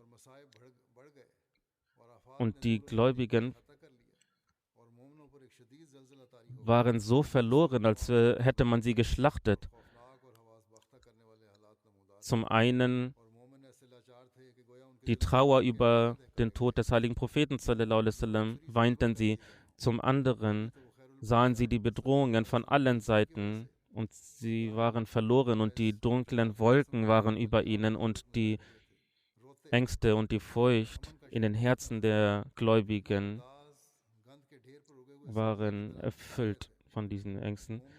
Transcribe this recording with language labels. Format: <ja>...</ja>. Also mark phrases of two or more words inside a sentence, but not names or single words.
<de>Und die Gläubigen waren so verloren, als hätte man sie geschlachtet. Zum einen die Trauer über den Tod des heiligen Propheten</de> <ar>صلى الله عليه وسلم,</ar> <de>weinten sie. Zum anderen sahen sie die Bedrohungen von allen Seiten und sie waren verloren und die dunklen Wolken waren über ihnen und die Ängste und die Furcht in den Herzen der Gläubigen waren erfüllt von diesen Ängsten.</de>